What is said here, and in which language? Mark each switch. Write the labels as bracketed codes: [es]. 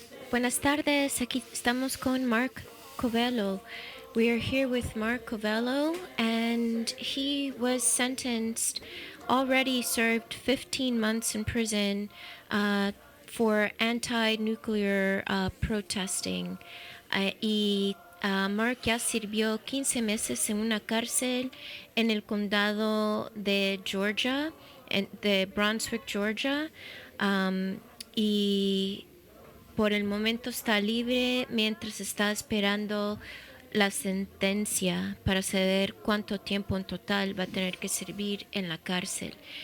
[es] Buenas tardes, aquí estamos con Mark Corville. [en] We are here with Mark Corville, and he was sentenced, already served 15 months in prison for anti-nuclear protesting. [es] Mark ya sirvió 15 meses en una cárcel en el condado de Georgia, de Brunswick, Georgia, y por el momento está libre mientras está esperando la sentencia para saber cuánto tiempo en total va a tener que servir en la cárcel.